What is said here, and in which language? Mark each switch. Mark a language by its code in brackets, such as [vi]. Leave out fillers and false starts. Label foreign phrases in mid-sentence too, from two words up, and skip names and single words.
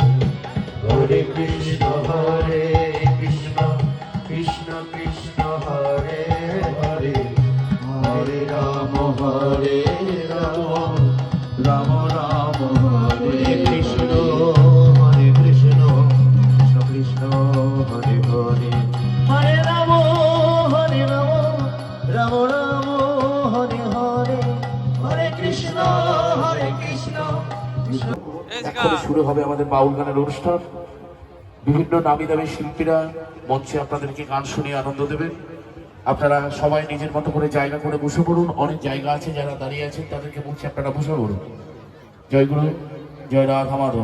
[sa] Hare Krishna, Hare Krishna, Krishna Krishna, Hare Hare, Hare Ram, Hare Ram, Ram Ram, Hare Krishna, Hare Krishna, Krishna Krishna, Hare Hare, Hare Ram, Hare Ram, Ram Ram, Hare Hare, Hare Krishna, Hare Krishna, [bn] এখন শুরু হবে আমাদের বাউল গানের অনুষ্ঠান। বিভিন্ন নামি দামি শিল্পীরা মঞ্চে আপনাদেরকে গান শুনিয়ে আনন্দ দেবেন। আপনারা সবাই নিজের মতো করে জায়গা করে বসে পড়ুন। অনেক জায়গা আছে, যারা দাঁড়িয়ে আছেন তাদেরকে বলছি আপনারা বসে পড়ুন। জয় গুরু, জয় রাধা মাধব।